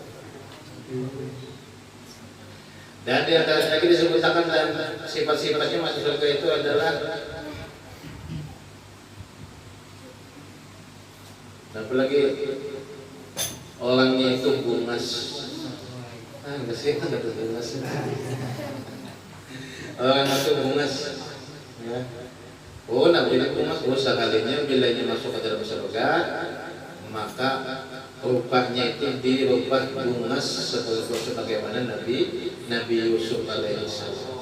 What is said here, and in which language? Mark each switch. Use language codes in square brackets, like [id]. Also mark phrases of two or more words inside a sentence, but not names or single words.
[id] Dan di atas lagi disebutkan dan sifat-sifatnya masuk surga itu adalah apalagi orangnya itu bungas. Enggak sih, [bjn] ada bungas. Orang itu bungas. Ya. Nabi bungas. [id] Sekalinya bila ini masuk ke dalam surga, maka rupanya itu dirubah bungas sebagaimana Nabi Yusuf alaihissalam.